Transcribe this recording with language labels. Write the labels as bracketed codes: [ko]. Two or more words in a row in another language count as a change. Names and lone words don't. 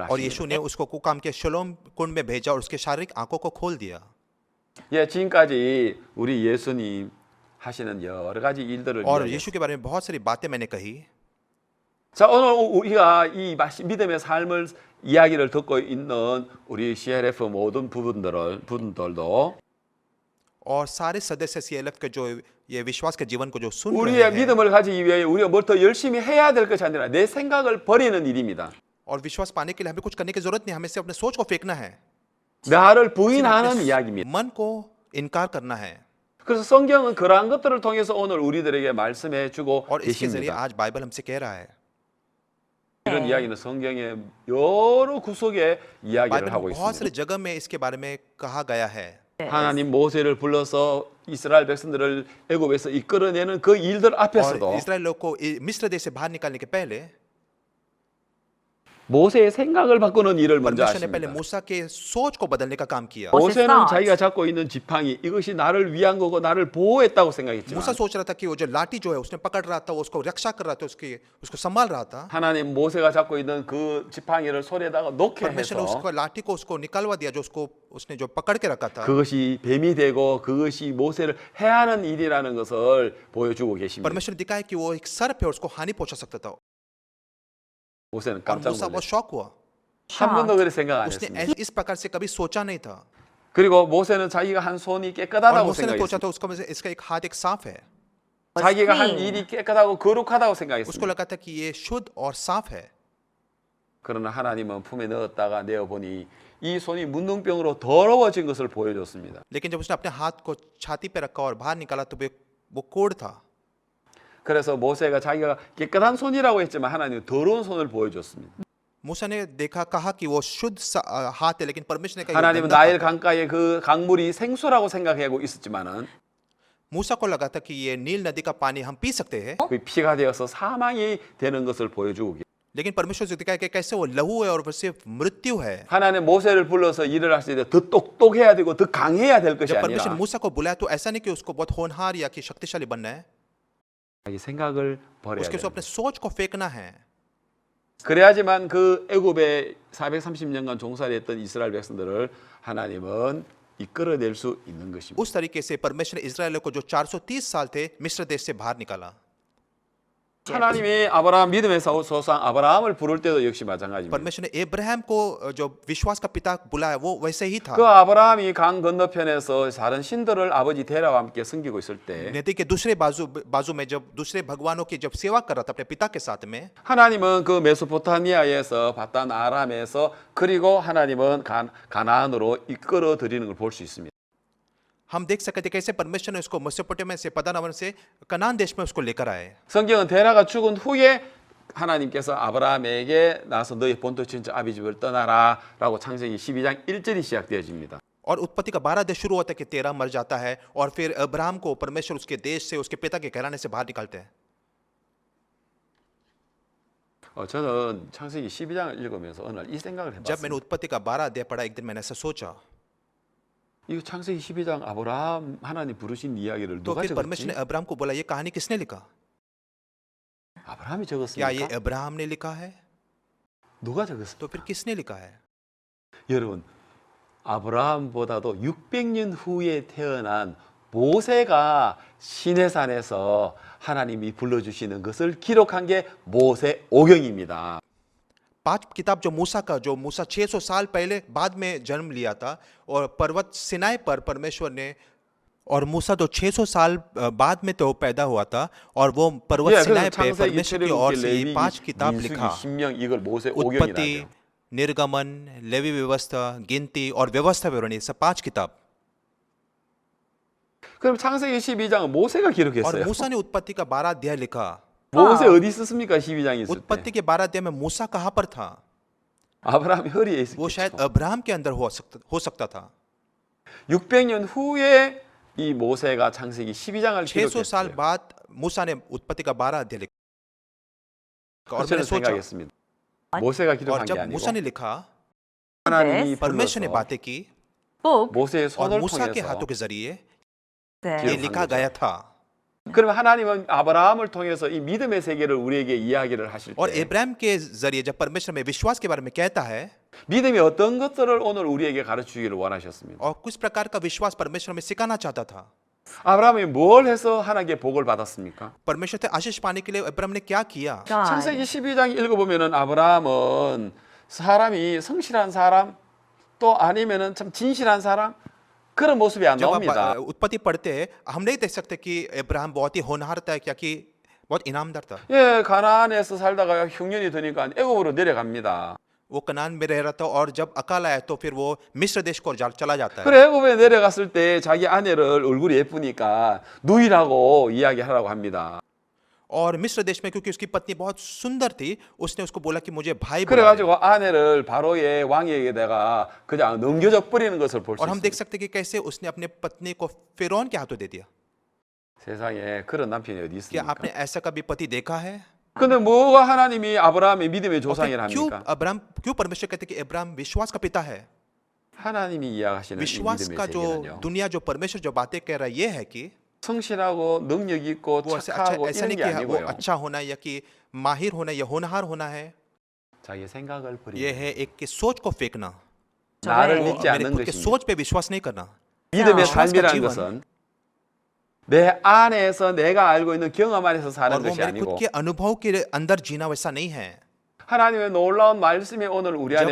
[hi] और यीशु [ko] 하십니다. [hi] ने उसको को काम किया शलोम कुंड में भेजा और उसके शारीरिक आंखों को खोल दिया। [ko] 예, 지금까지 우리 예수님 하시는 여러 가지 일들을 [hi] और [ko] 이야기했습니다. [hi] यीशु के बारे में बहुत सारी बातें मैंने कही। [ko] 자, 오늘 우리가 이 믿음의 삶을 이야기를 듣고 있는 우리 CLF 모든 부분들도 [hi] और सारे सदस्य CLF के जो ये विश्वास के जीवन को जो सुन रहे [ko] 우리의 [hi] हैं [ko] 믿음을 가지기 위해 우리가 뭘 더 열심히 해야 될 것이 아니라 내 생각을 버리는 일입니다. [hi] और विश्वास पाने के लिए हमें कुछ करने की जरूरत नहीं, हमें सिर्फ अपने सोच को फेंकना है, [ko] 나를 부인하는 이야기입니다. [hi] मन को इनकार करना है। [ko] 그래서 성경은 그러한 것들을 통해서 오늘 우리들에게 말씀해 주고 [hi] और इसके जरिए [ko] 계십니다. [hi] आज बाइबल हमसे कह रहा है। [ko] 이런 이야기는 성경의 여러 구석에 이야기를 [hi] बाइबल [ko] 하고 [hi] में बहुत [ko] 있습니다. [hi] सारी जगह में इसके बारे में कहा गया है। [ko] 하나님 모세를 불러서 이스라엘 백성들을 애굽에서 이끌어내는 그 일들 [hi] और [ko] 앞에서도 [hi] इस्राएल लोग को मिस्र देश से बाहर निकालने के पहले [ko] 모세의 생각을 바꾸는 일을 먼저 [hi] परमेश्वर ने पहले [ko] 하십니다. [hi] मूसा के सोच को बदलने का काम किया। [ko] Moses 모세는 thought. 자기가 잡고 있는 지팡이 이것이 나를 위한 거고 나를 보호했다고 생각했지만 [hi] मूसा सोच रहा था कि वो जो लाठी जो है उसने पकड़ रहा था, वो उसको रक्षा कर रहा था, उसको संभाल रहा था। [ko] 하나님 모세가 잡고 있는 그 지팡이를 손에다가 놓게 [hi] परमेश्वर ने [ko] 해서 [hi] उसको लाठी को उसको निकलवा दिया, जो उसने जो पकड़ के रखा था। [ko] 그것이 뱀이 되고 그것이 모세를 해하는 일이라는 것을 보여주고 계십니다. [hi] परमेश्वर ने दिखाया कि वो एक सर्प है, उसको हानि पहुंचा सकता था। [ko] 모세는 [hi] और [ko] 깜짝 [hi] मूसा बहुत [ko] 놀랐어요. [hi] शॉक हुआ। [ko] 한 번도 그렇게 생각 안 [hi] उसने [ko] 했습니다. [hi] इस प्रकार से कभी सोचा नहीं था। [ko] 그리고 모세는 자기가 한 손이 [hi] और [ko] 깨끗하다고 [hi] मूसा ने सोचा [ko] 생각했어요. [hi] था उसका इसका एक हाथ एक साफ है। [ko] 자기가 한 clean. 일이 깨끗하고 거룩하다고 [hi] उसको [ko] 생각했습니다. [hi] लगा था कि ये शुद्ध और साफ है। [ko] 그러나 하나님은 품에 넣었다가 내어보니 이 손이 문둥병으로 더러워진 것을 보여줬습니다. [hi] लेकिन जब उसने अपने हाथ को छाती पे रखा और बाहर निकाला तो वो कोढ़ था। [ko] 그래서 모세가 자기가 깨끗한 손이라고 했지만 하나님은 더러운 손을 보여줬습니다. [hi] मूसा ने देखा कहा कि वो शुद्ध हाथ है, लेकिन परमेश्वर ने कहा ये [ko] 하나님은 [hi] गंदा [ko] 나일 [hi] हाथ है। [ko] 강가에 그 강물이 생수라고 생각하고 있었지만은 [hi] मूसा को लगा था कि ये नील नदी का पानी हम पी सकते हैं, [ko] 그 피가 되어서 사망이 되는 것을 보여주고 계십니다. [hi] लेकिन परमेश्वर से दिखाया कि कैसे वो लहू है और वो सिर्फ मृत्यु है। [ko] 하나님 모세를 불러서 일을 하실 때 더 똑똑해야 되고 더 강해야 될 것이 [hi] जब परमेश्वर [ko] 아니라 [hi] ने मूसा को बुलाया तो ऐसा नहीं कि उसको बहुत होनहार या कि शक्तिशाली बनना है, [ko] 자기 생각을 버려야 [hi] उसके [ko] 돼요. [hi] अपने सोच को फेंकना है। [ko] 그래야지만 그 애굽에 430년간 종살이 했던 이스라엘 백성들을 하나님은 이끌어낼 수 있는 것입니다. [hi] उस तरीके से परमेश्वर ने इस्राएलियों को जो 430 साल थे मिस्र देश से बाहर निकाला। [ko] 하나님이 아브라함 믿음의 조상 아브라함을 부를 때도 역시 마찬가지입니다. [hi] परमेश्वर ने इब्राहिम को जो विश्वास का पिता बुलाया वो वैसे ही था। [ko] 그 아브라함이 강 건너편에서 다른 신들을 아버지 데라와 함께 섬기고 있을 때 [hi] नदी के दूसरे बाजू में जब दूसरे भगवानों की जब सेवा कर रहा था अपने पिता के साथ में, [ko] 하나님은 그 메소포타미아에서 바단 아람에서 그리고 하나님은 가나안으로 이끌어 드리는 걸 볼 수 있습니다. [hi] हम देख सकते थे कैसे परमेश्वर ने उसको मेसोपोटामिया से पदानवन से कनान देश में उसको लेकर आए। [ko] 성경은 데라가 죽은 후에 하나님께서 아브라함에게 나서 너희 본토 친척 아비집을 떠나라라고 창세기 12장 1절이 시작되어집니다. [hi] और उत्पत्ति का 12 देश शुरू होता है कि तेरह मर जाता है और फिर अब्राहम को परमेश्वर उसके देश से उसके पिता के घराने से बाहर निकालते हैं। [ko] 저는 창세기 12장을 읽으면서 어느 날 이 생각을 [hi] जब मैंने [ko] 해봤습니다. [hi] उत्पत्ति का 12 अध्याय पढ़ा एक दिन मैंने ऐसा सोचा, [ko] 이거 창세기 12장 아브라함 하나님 부르신 이야기를 [hi] तो [ko] 누가 [hi] फिर परमेश्वर ने [ko] 적었지? [hi] अब्राहम को बोला ये कहानी किसने लिखा? [ko] 아브라함이 [hi] क्या ये [ko] 적었습니까? [hi] अब्राहम ने लिखा है? [ko] 누가 적었습니까? [hi] तो फिर किसने लिखा है? [ko] 여러분, 아브라함보다도 600년 후에 태어난 모세가 시내산에서 하나님이 불러주시는 것을 기록한 게 모세오경입니다. [hi] 5 किताब जो मूसा 600 साल पहले बाद में जन्म लिया था और पर्वत सिनाई पर परमेश्वर ने, और मूसा तो 600 साल बाद में तो पैदा हुआ था और वो पर्वत [ko] 예, [hi] सिनाई [ko] 그래서 [hi] पे [ko] 창세기, [hi] परमेश्वर की ओर [ko] 출애굽기, [hi] से ये [ko] 레위기, [hi] 5 किताब [ko] 민수기, [hi] लिखा। [ko] 신명 이걸 [hi] उत्पत्ति, [ko] 모세오경이라고. [hi] निर्गमन, लेवी व्यवस्था, गिनती और व्यवस्था विवरणी, सब 5 किताब। [ko] 그럼 창세기 12장은 모세가 [hi] और [ko] 기록했어요. [hi] मूसा ने उत्पत्ति का 12 अध्याय लिखा। [ko] 모세 어디 있었습니까? 12장에 있을 때. [hi] उत्पत्ति के 12 अध्याय में मूसा कहाँ पर था? [ko] 아브라함이 허리에 [hi] वो शायद [ko] 있었겠죠. [hi] अब्राहम के अंदर हो सकता था। [ko] 600년 후에 이 모세가 창세기 12장을 [hi] 600 साल [ko] 기록했어요. [hi] बाद मूसा ने उत्पत्ति का 12 अध्याय लिखा। और [ko] 저는 [hi] मैंने सोचा, [ko] 생각했습니다. 모세가 [hi] और [ko] 기록한 게 [hi] जब मूसा ने [ko] 아니고 [hi] लिखा, [ko] 하나님이 [hi] परमेश्वर ने [ko] 불러서 [hi] बातें की [ko] Book 모세의 [hi] और [ko] 손을 [hi] मूसा के [ko] 통해서 [hi] हाथों के जरिए ये [ko] says, 기록- [hi] लिखा गया था। [ko] 그러면 하나님은 아브라함을 통해서 이 믿음의 세계를 우리에게 이야기를 하실 [hi] और [ko] 때 [hi] इब्राहिम के जरिए जब परमेश्वर में विश्वास के बारे में कहता है [ko] 믿음이 어떤 것들을 오늘 우리에게 가르치기를 원하셨습니다. [hi] और किस प्रकार का विश्वास परमेश्वर में सिखाना चाहता था। [ko] 아브라함이 뭘 해서 하나님께 복을 받았습니까? [hi] परमेश्वर से आशीष पाने के लिए इब्राहिम ने क्या किया? [ko] 창세기 God. 12장 읽어보면은 아브라함은 사람이 성실한 사람 또 아니면은 참 진실한 사람 그런 모습이 안 [hi] जब [ko] 나옵니다. [hi] आप उत्पत्ति पढ़ते हैं हम नहीं देख सकते कि इब्राहिम बहुत ही होनहार था क्या कि बहुत ईनामदार था। [ko] 예, 가나안에서 살다가 흉년이 드니까 애굽으로 내려갑니다. [hi] वो कनान में रह रहा था और जब अकाल आया तो फिर वो मिस्र देश को चला जाता है। [ko] 그래 애굽에 내려갔을 때 자기 아내를 얼굴이 예쁘니까 누이라고 이야기하라고 합니다. [hi] और मिस्र देश में क्योंकि उसकी पत्नी बहुत सुंदर थी उसने उसको बोला कि मुझे भाई बुलाए। [ko] 그래가지고 아내를 바로의 왕에게다가 그냥 넘겨져 버리는 것을 볼 수 [hi] और हम देख [ko] 있습니다. [hi] सकते हैं कि कैसे उसने अपने पत्नी को फिरौन के हाथों दे दिया। [ko] 세상에 그런 남편이 어디 [hi] क्या [ko] 있습니까? [hi] आपने ऐसा कभी पति देखा है? [ko] 근데 뭐가 하나님이 아브라함의 믿음의 [hi] और [ko] 조상이라 [hi] फिर क्यों [ko] 합니까? [hi] अब्राहम क्यों परमेश्वर कहते हैं कि अब्राहम विश्वास का पिता है? [ko] 하나님이 이야기하시는 이 [hi] विश्वास [ko] 믿음의 [hi] का जो [ko] 세계는요. [hi] दुनिया जो परमेश्वर जो बातें कह रहा है ये है कि [ko] 성실하고 능력 있고 [hi] वो ऐसा [ko] 착하고 [hi] ऐसा [ko] 이런 [hi] नहीं [ko] 게 [hi] कि वो [ko] 아니고요. [hi] अच्छा होना या कि माहिर होना या होनहार होना है। [ko] 자기 생각을 [hi] ये [ko] 버리는 [hi] है एक की सोच को फेंकना। [ko] 나를 [hi] वो [ko] 믿지 [hi] मेरे [ko] 않는 [hi] खुद के [ko] 것입니다. [hi] सोच पे विश्वास नहीं करना। [ko] 믿음의 [hi] विश्वास का [ko] 삶이라는 [hi] जीवन [ko] 것은 내 안에서 내가 알고 있는 경험 안에서 사는 [hi] और वो [ko] 것이 [hi] मेरे [ko] 아니고 [hi] खुद के अनुभव के अंदर जीना वैसा नहीं है। [ko] 하나님의 놀라운 말씀이 오늘 우리 안에